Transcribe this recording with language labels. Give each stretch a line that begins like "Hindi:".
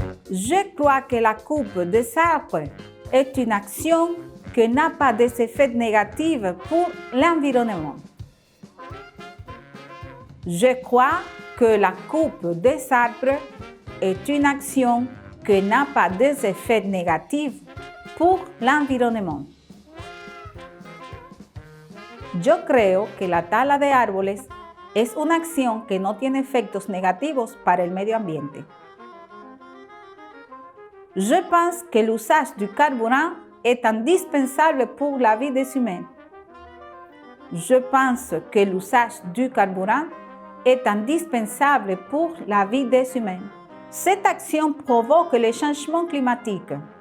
French: Je crois que la coupe des arbres est une action que n'a pas des effets négatifs pour l'environnement. Je crois que la coupe des arbres est une action que n'a pas des effets négatifs pour l'environnement.
Spanish: Yo creo que la tala de árboles es una acción que no tiene efectos negativos para el medio ambiente.
French: Je pense que l'usage du carburant est indispensable pour la vie des humains. Je pense que l'usage du carburant est indispensable pour la vie des humains. Cette action provoque le changement climatique.